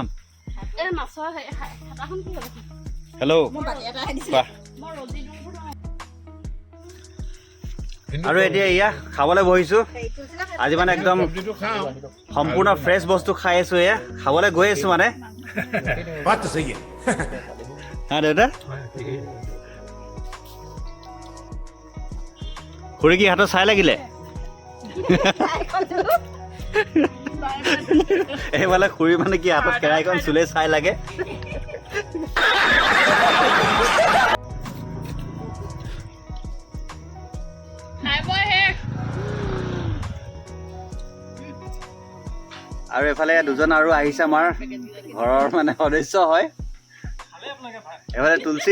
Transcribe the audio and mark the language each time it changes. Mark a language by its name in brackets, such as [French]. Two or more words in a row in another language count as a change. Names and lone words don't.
[Assamese] এই মাছৰ খাটাখন কি হ'ব হেল্ল' কোৱা আৰু এতিয়া এয়া খাবলৈ বহিছোঁ আজি মানে একদম চব্জিটো খাওঁ সম্পূৰ্ণ ফ্ৰেছ বস্তু খাই আছোঁ এয়া খাবলৈ গৈ আছোঁ মানে [Hindi] बात तो सही है [Assamese] হা দেউতা খুৰী কি হাতত চাই লাগিলে এইফালে খুৰী মানে কি হাতত কেৰাহীখন চুলে চাই লাগে আৰু এফালে দুজন আৰু আহিছে আমাৰ ঘৰৰ মানে সদস্য হয় এফালে তুলসী